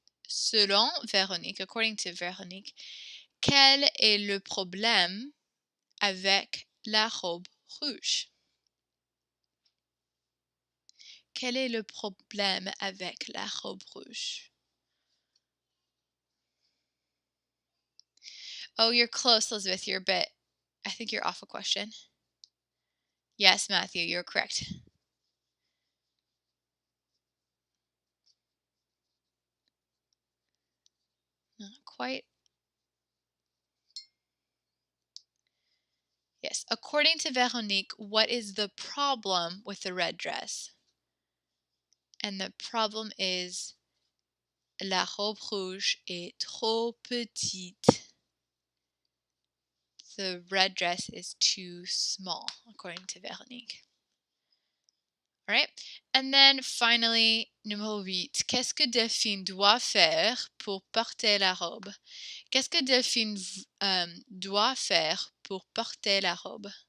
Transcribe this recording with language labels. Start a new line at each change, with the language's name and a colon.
French: Selon Véronique,
English: according to Véronique,
French: quel est le problème avec la robe rouge? Quel est le problème avec la robe rouge?
English: Oh, you're close, Elizabeth. I think you're off a question. Yes, Matthew, you're correct. Not quite. Yes, according to Véronique, what is the problem with the red dress? And the problem is
French: la robe rouge est trop petite.
English: The red dress is too small, according to Véronique. All right. And then finally,
French: numéro 8. Qu'est-ce que Delphine doit faire pour porter la robe? Qu'est-ce que Delphine doit faire pour porter la robe?